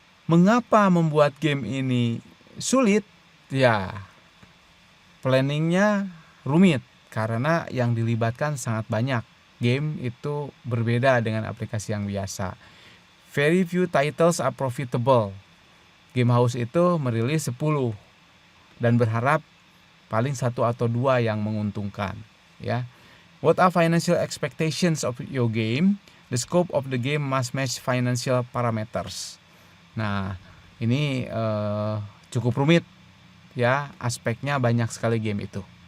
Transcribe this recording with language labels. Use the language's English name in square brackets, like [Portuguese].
[Indonesian] Mengapa membuat game ini sulit? Ya, planningnya rumit karena yang dilibatkan sangat banyak. Game itu berbeda dengan aplikasi yang biasa. [English] Very few titles are profitable. [Indonesian] Game house itu merilis 10 dan berharap paling 1 atau 2 yang menguntungkan ya. [English] What are financial expectations of your game? The scope of the game must match financial parameters. [Indonesian] Nah, ini cukup rumit ya, aspeknya banyak sekali game itu.